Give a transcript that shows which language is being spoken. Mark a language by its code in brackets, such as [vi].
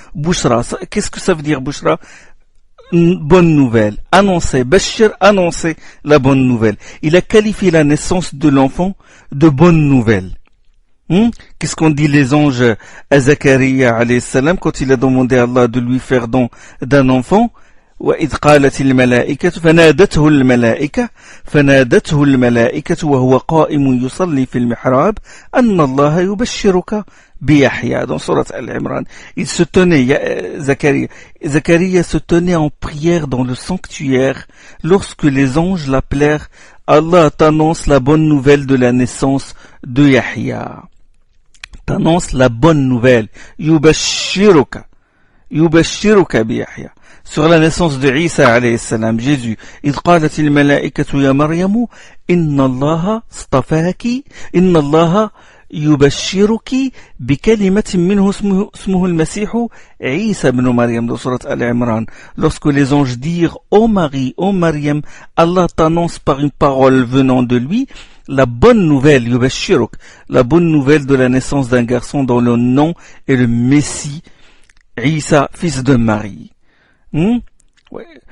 [fr] Bushra, qu'est-ce que ça veut dire, bushra? Une bonne nouvelle. Annoncer, bashir, annoncer la bonne nouvelle. Il a qualifié la naissance de l'enfant de bonne nouvelle. Qu'est-ce qu'on dit les anges à Zacharia alayhi salam quand il a demandé à Allah de lui faire don d'un enfant? [ar] وإذ قالت الملائكة فنادته الملائكة وهو قائم يصلي في المحراب أن الله يبشرك بيحيى, [fr] dans Surat Al-Imran. Il se tenait, Zacharia se tenait en prière dans le sanctuaire lorsque les anges l'appelèrent, Allah t'annonce la bonne nouvelle de la naissance de Yahya. T'annonce la bonne nouvelle. Yubashiruka biyahya. Sur la naissance de Isa alayhi salam, Jésus. [ar] إذ قالت الملائكة يا مريم إن الله اصطفاك إن الله يبشرك بكلمة منه اسمه المسيح عيسى بن مريم, [fr] dans Surat Al-Imran. Lorsque les anges dirent, ô Marie, ô Maryam, Allah t'annonce par une parole venant de lui la bonne nouvelle, yubashiruk, la bonne nouvelle de la naissance d'un garçon dont le nom est le Messie, Isa, fils de Marie. Ouais.